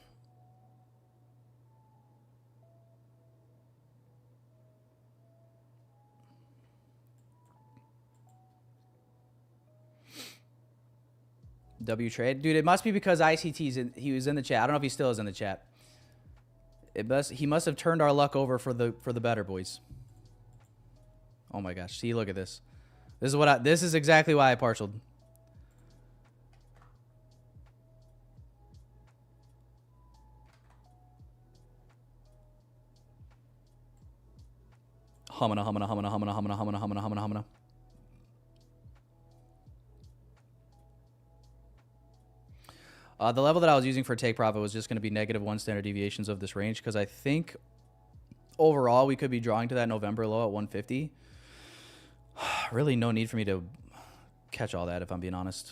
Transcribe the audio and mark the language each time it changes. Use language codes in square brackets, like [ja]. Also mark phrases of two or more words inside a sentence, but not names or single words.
[en] W trade, dude. It must be because ICT's he was in the chat. I don't know if he still is in the chat. He must have turned our luck over for the better boys. Oh my gosh, see, look at this. This is exactly why I partialed. Humana, humana, humana, humana, humana, humana, humana, humana, humana. The level that I was using for take profit was just going to be -1 standard deviations of this range because I think overall we could be drawing to that November low at 150. Really no need for me to catch all that if I'm being honest.